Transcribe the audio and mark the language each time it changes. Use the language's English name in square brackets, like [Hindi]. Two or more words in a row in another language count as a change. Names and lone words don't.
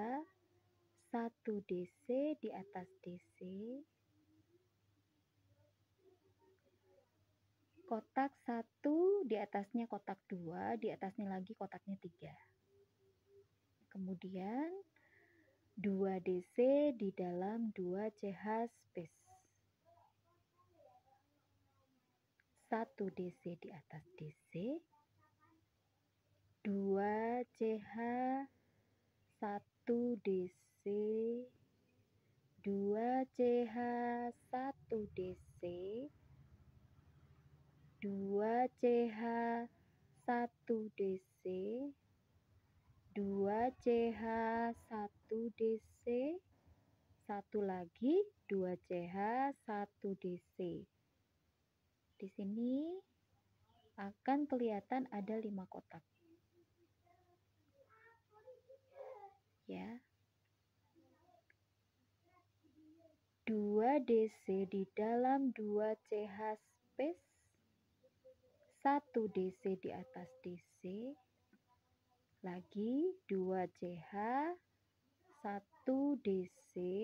[Indonesian] 1 DC di atas DC, kotak 1 di atasnya kotak 2, di atasnya lagi kotaknya 3. Kemudian 2 DC di dalam 2 CH space, 1 DC di atas DC, 2 CH 1 DC, 2 CH 1 DC, 2 CH 1 DC, 2 CH 1 DC, satu lagi 2 CH 1 DC. Di sini akan kelihatan ada 5 kotak. Ya. 2 DC di dalam 2 CH space, 1 DC di atas DC, lagi 2 CH, 1 DC,